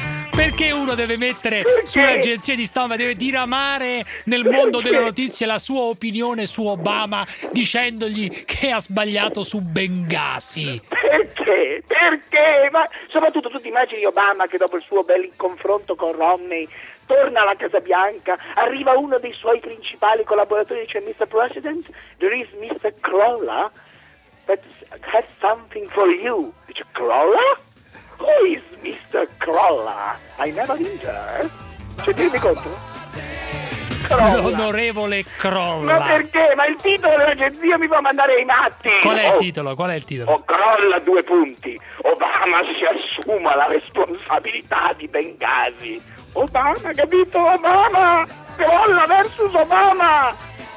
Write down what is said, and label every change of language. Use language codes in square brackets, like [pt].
[it] Perché uno deve mettere sulle agenzie di stampa, deve diramare nel mondo delle notizie la sua opinione su Obama dicendogli che ha sbagliato su Bengasi? Perché? Ma soprattutto tu ti immagini Obama che dopo il suo bel confronto con Romney torna alla Casa Bianca, arriva uno dei suoi principali collaboratori e dice: Mr. [en] President, there is Mr. Crolla that has something for you. [it] Dice: [en] Crolla? Who is Mr. Crolla? I never heard of her. [it] Ci rendi conto? Crolla. L'onorevole Crolla. Ma perché? Ma il titolo dell'agenzia mi fa mandare i matti. Qual è il titolo? Oh, Crolla, due punti. Obama si assuma la responsabilità di Bengasi. Obama, capito? Obama! Crolla versus Obama!